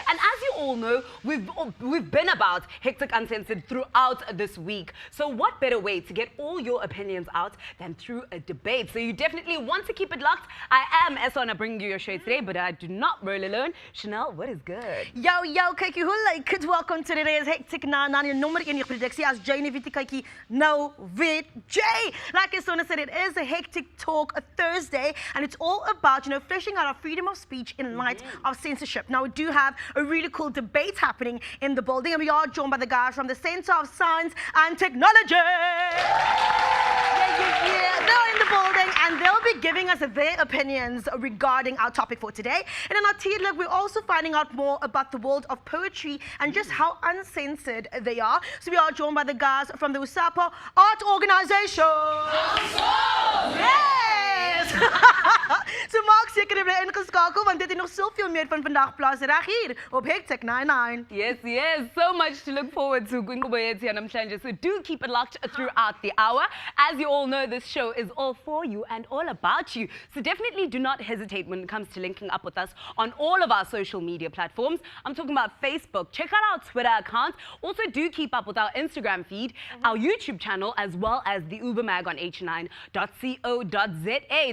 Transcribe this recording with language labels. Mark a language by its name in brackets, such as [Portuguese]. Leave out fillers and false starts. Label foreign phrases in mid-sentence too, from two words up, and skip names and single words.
[English] And as you all know, we've been about Hectic Uncensored throughout this week. So what better way to get all your opinions out than through a debate? So you definitely want to keep it locked. I am Esona bringing you your show today, but I do not roll alone. Chanel, what is good? [Afrikaans] Yo, kyk jy hoe lyk dit? [English] Welcome to today's Hectic 9 your [Afrikaans] nommer 1 produksie as Jane Viti kykie nou [English] with Jay. Like Esona said, it is a Hectic Talk Thursday, and it's all about, you know, fleshing out our freedom of speech in light of censorship. Now, we do have a really cool debate happening in the building, and we are joined by the guys from the Center of Science and Technology. They're in the building, and they'll be giving us their opinions regarding our topic for today. And in our tea look, we're also finding out more about the world of poetry and just how uncensored they are. So we are joined by the guys from the USAPA Art Organization. Yes! [Afrikaans] So maak seker jy bly ingeskakel want dit het nog soveel meer van vandag plaas reg hier op Hectic 99. [English] Yes, so much to look forward to. So do keep it locked throughout the hour. As you all know, this show is all for you and all about you. So definitely do not hesitate when it comes to linking up with us on all of our social media platforms. I'm talking about Facebook. Check out our Twitter account. Also do keep up with our Instagram feed, our YouTube channel, as well as the Uber Mag on h9.co.za.